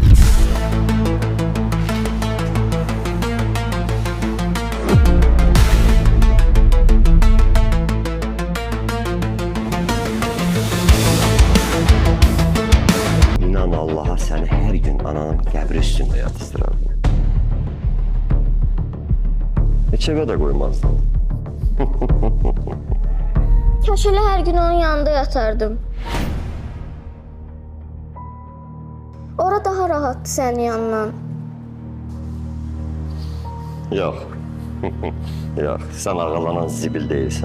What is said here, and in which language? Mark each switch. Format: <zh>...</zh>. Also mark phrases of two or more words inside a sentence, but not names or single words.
<tr>İnan Allah'a seni her gün ananın qəbri üstünde yatızdırardı. Hiç eve de koymazdın.</tr> <az>Kaş elə hər gün onun yanında yatardım. Ora daha rahatdı sənin yanından. Yox. Yox, sən ağalanan zibil deyilsən.</az>